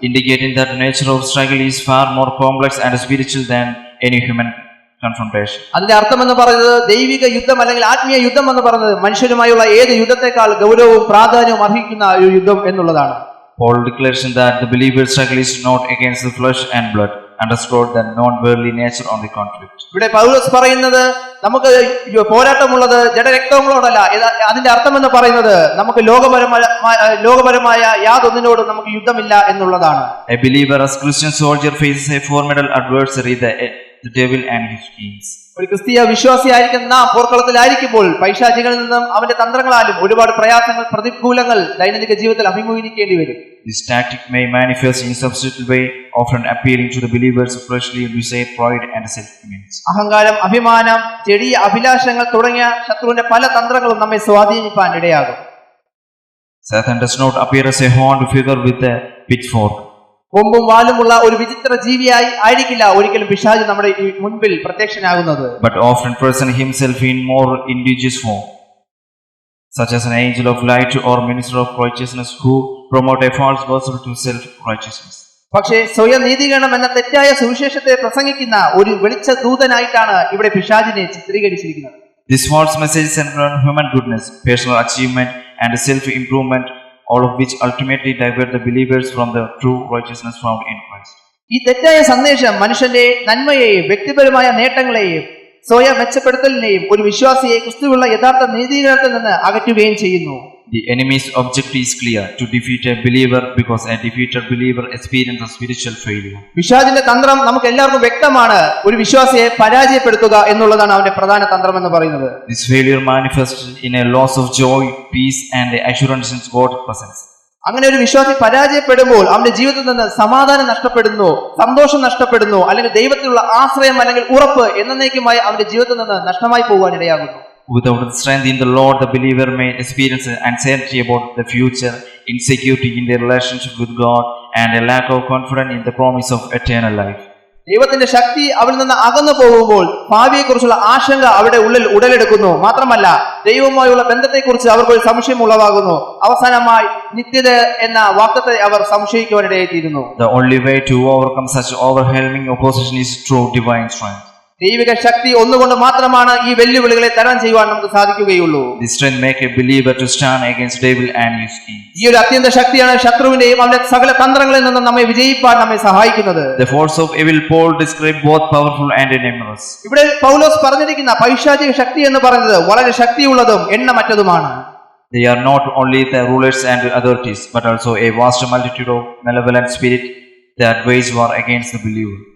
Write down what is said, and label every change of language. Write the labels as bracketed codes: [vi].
[en] Indicating that the nature of struggle is far more complex and spiritual than any human confrontation. [ml] അതിന്റെ അർത്ഥം എന്ന് പറയുന്നത് ദൈവിക യുദ്ധം അല്ലെങ്കിൽ ആത്മീയ യുദ്ധം എന്ന് പറയുന്നത് മനുഷ്യരുമായുള്ള ഏത് യുദ്ധത്തെക്കാൾ ഗൗരവവും പ്രാധാന്യവും അർഹിക്കുന്ന ഒരു യുദ്ധം എന്നുള്ളതാണ്. [en] Paul declares that the believer's struggle is not against the flesh and blood, underscored the non-worldly nature of the conflict. [ml] ഇവിടെ പൗലോസ് പറയുന്നത് നമുക്ക് പോരാട്ടമുള്ളത് ജഡരക്തങ്ങളോടല്ല. അതിന്റെ അർത്ഥം എന്ന് പറയുന്നത് നമുക്ക് ലോകപരമായ യാതൊന്നിനോടും നമുക്ക് യുദ്ധമില്ല എന്നുള്ളതാണ്. [en] A believer as Christian soldier faces a formidable adversary, the devil and his schemes. [ml] ഒരു ക്രിസ്തീയ വിശ്വാസിയായിരിക്കുന്ന നാം പോർക്കളത്തിലായിരിക്കുമ്പോൾ പൈശാചികളിൽ നിന്നും അവന്റെ തന്ത്രങ്ങളാലും ഒരുപാട് പ്രയാസങ്ങൾ, പ്രതികൂലങ്ങൾ ദൈനംദിന ജീവിതത്തിൽ അഭിമുഖീകരിക്കേണ്ടി വരും. [en] This tactic may manifest in subtle way, often appealing to the believer's fleshly desire, pride and self-image. [ml] അഹങ്കാരം, അഭിമാനം, ചെറിയ അഭിലാഷങ്ങൾ തുടങ്ങിയ ശത്രുവിന്റെ പല തന്ത്രങ്ങളും നമ്മെ സ്വാധീനിക്കാൻ ഇടയാകും. [en] Satan does not appear as a horned figure with a pitchfork. [ml] കൊമ്പും വാലുമുള്ള ഒരു വിചിത്ര ജീവിയായി ആയിരിക്കില്ല ഒരിക്കലും പിശാച് നമ്മുടെ ഈ മുൻപിൽ പ്രത്യക്ഷനാകുന്നത്. [en] but often present himself in more indigenous form, such as an angel of light or minister of righteousness who promote a false gospel to self-righteousness. [ml] പക്ഷേ സ്വയം നീതീകരണം എന്ന തെറ്റായ സുവിശേഷത്തെ പ്രസംഗിക്കുന്ന ഒരു വെളിച്ച ദൂതനായിട്ടാണ് ഇവിടെ പിശാചിനെ ചിത്രീകരിച്ചിരിക്കുന്നത്. [en] This false message centered on human goodness, personal achievement and self-improvement, all of which ultimately divert the believers from the true righteousness found in Christ. [ml] ഈ തെറ്റായ സന്ദേശം മനുഷ്യന്റെ നന്മയെയും വ്യക്തിപരമായ നേട്ടങ്ങളെയും സ്വയം മെച്ചപ്പെടുത്തലിനെയും ഒരു വിശ്വാസിയെ ക്രിസ്തുവിലുള്ള യഥാർത്ഥ നീതീകരണത്തിൽ നിന്ന് അകറ്റുകയും ചെയ്യുന്നു. [en] The enemy's objective is clear: to defeat a believer, because a defeated believer experiences spiritual failure. [ml] പിശാചിന്റെ തന്ത്രം നമുക്ക് എല്ലാവർക്കും വ്യക്തമാണ്. ഒരു വിശ്വാസിയെ പരാജയപ്പെടുത്തുക എന്നുള്ളതാണ് അവന്റെ പ്രധാന തന്ത്രം എന്ന് പറയുന്നത്. [en] This failure manifests in a loss of joy, peace and assurance in God's presence. [ml] അങ്ങനെ ഒരു വിശ്വാസി പരാജയപ്പെടുമ്പോൾ അവന്റെ ജീവിതത്തിൽ നിന്ന് സമാധാനം നഷ്ടപ്പെടുന്നു, സന്തോഷം നഷ്ടപ്പെടുന്നു, അല്ലെങ്കിൽ ദൈവത്തിലുള്ള ആശ്രയം അല്ലെങ്കിൽ ഉറപ്പ് എന്നേക്കുമായി അവന്റെ ജീവിതത്തിൽ നിന്ന് നഷ്ടമായി പോകാൻ ഇടയാകുന്നു. [en] Without the strength in the Lord, the believer may experience uncertainty about the future, insecurity in their relationship with God, and a lack of confidence in the promise of eternal life. [ml] ദൈവത്തിന്റെ ശക്തി അവരിൽ നിന്ന് അകന്നു പോകുമ്പോൾ ഭാവിയെക്കുറിച്ചുള്ള ആശങ്ക അവരുടെ ഉള്ളിൽ ഉടലെടുക്കുന്നു. മാത്രമല്ല ദൈവവുമായുള്ള ബന്ധത്തെക്കുറിച്ച് അവർക്കൊരു സംശയം ഉളവാകുന്നു. അവസാനമായി നിത്യത എന്ന വാക്തത്തെ അവർ സംശയിക്കുവാനിടയായിത്തീരുന്നു. [en] The only way to overcome such overwhelming opposition is through divine strength. [ml] ദൈവിക ശക്തി ഒന്നുകൊണ്ട് മാത്രമാണ് ഈ വെല്ലുവിളികളെ തരണം ചെയ്യുവാൻ നമുക്ക് സാധിക്കുകയുള്ളൂ. [en] This strength make a believer to stand against devil and his schemes. [ml] ഈ ഒരു അത്യന്ത ശക്തിയാണ് ശത്രുവിന്റെയും അവന്റെ സകല തന്ത്രങ്ങളിൽ നിന്നും നമ്മെ വിജയിപ്പാൻ നമ്മെ സഹായിക്കുന്നത്. [en] The force of evil Paul described both powerful and numerous. [ml] ഇവിടെ പൗലോസ് പറഞ്ഞിരിക്കുന്ന പൈശാചിക ശക്തി എന്ന് പറയുന്നത് വളരെ ശക്തിയുള്ളതും എണ്ണമറ്റതുമാണ്. [en] They are not only the rulers and authorities, but also a vast multitude of malevolent spirit that wage war against the believer.